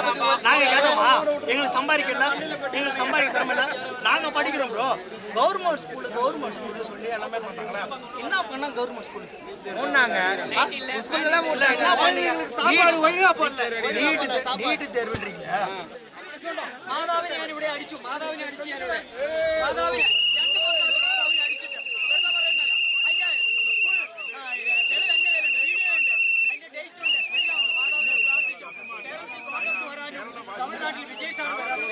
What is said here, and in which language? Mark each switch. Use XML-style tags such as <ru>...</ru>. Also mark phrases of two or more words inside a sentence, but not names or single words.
<ta>நாங்க கேட்டோமா? எங்களுக்கு சம்பாதிக்க திறமையில நாங்க படிக்கிறோம் ப்ரோ.</ta> <en>government school</en> <ta>சொல்லி எல்லாமே பண்றாங்களா? என்ன பண்ணா</ta> <en>government school</en> <ta>நீட்டு தேர்வுன்றீங்க.</ta> <ml>മാതാവിനെ ഞാൻ ഇവിടെ അടിച്ചു, മാതാവിനെ അടിച്ചു ഞാനിവിടെ. മാതാവിനെ അടിച്ചിട്ട് വെറുതെ പറയുന്നല്ല. അതിന്റെ തെളിവ് എന്റെ കയ്യിലുണ്ട്, വീഡിയോ ഉണ്ട്, അതിന്റെ ഡേറ്റ് ഉണ്ട്, എല്ലാം ഉണ്ട്. മാതാവിനെ പ്രാർത്ഥിച്ചു. കേരളത്തിൽ കോൺഗ്രസ് വരാനും തമിഴ്നാട്ടിൽ വിജയ് സാർ വരാനും.</ml>